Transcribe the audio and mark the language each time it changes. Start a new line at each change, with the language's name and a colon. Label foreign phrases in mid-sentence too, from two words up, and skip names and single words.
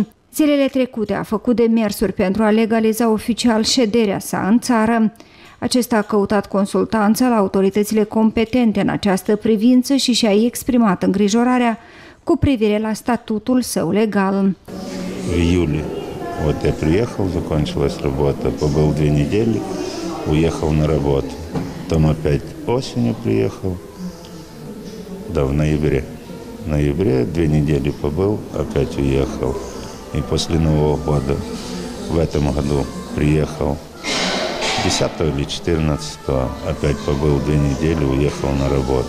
Romanian: Zilele trecute a făcut demersuri pentru a legaliza oficial șederea sa în țară. Acesta a căutat consultanță la autoritățile competente în această privință și și-a exprimat îngrijorarea cu privire la statutul său legal. În iulie,
Russian: вот я приехал, закончилась работа, побыл 2 недели, уехал на работу. Потом опять осенью приехал, да, в ноябре. В ноябре 2 недели побыл, опять уехал. И после Нового года, в этом году приехал 10 или 14, опять побыл 2 недели, уехал на работу.